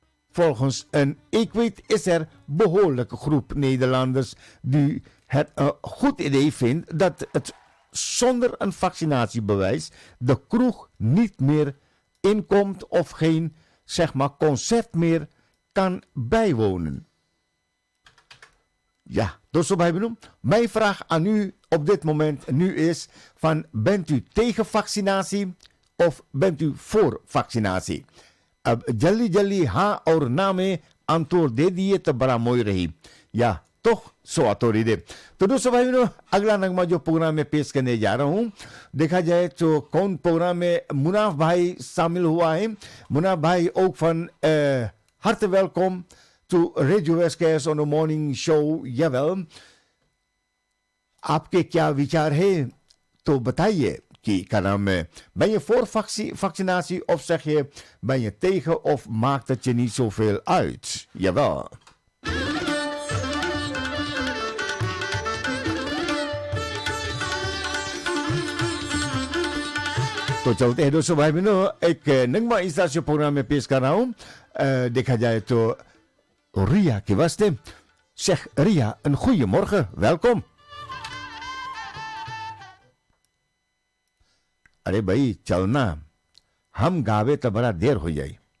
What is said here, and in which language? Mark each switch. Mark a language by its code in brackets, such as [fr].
[nl] Volgens een Equate is er behoorlijke groep Nederlanders die het een goed idee vindt dat het zonder een vaccinatiebewijs de kroeg niet meer inkomt of geen concert meer kan bijwonen. Ja, dus zo bij benoemd. Mijn vraag aan u op dit moment nu is van, bent u tegen vaccinatie of bent u voor vaccinatie? [hi] अब जल्दी जल्दी हाँ और ना में आमतौर दे दिए तो बड़ा मोई रही या तो सोआतोरी दे। तो दोस्तों भाई बहनों, अगला नगमा जो प्रोग्राम में पेश करने जा रहा हूँ, देखा जाए तो कौन प्रोग्राम में मुनाफ भाई शामिल हुआ है। मुनाफ भाई [nl] ook van harte welkom [en] to Radio SKS on the morning show। [nl] Jawel, [hi] आपके क्या विचार है तो बताइए कि क्या नाम है, [nl] ben je voor vaccinatie of zeg je ben je tegen of maakt het je niet zoveel uit? Jawel. [hi] तो चलते हैं दोस्तों भाई बहनों, एक नगमा इस तरह से प्रोग्राम में पेश कर रहा हूँ। देखा जाए तो रिया के वास्ते। [nl] Zeg Ria, een goede morgen, welkom। [hi] अरे भाई चलना, हम गावे तो बड़ा देर हो जाए।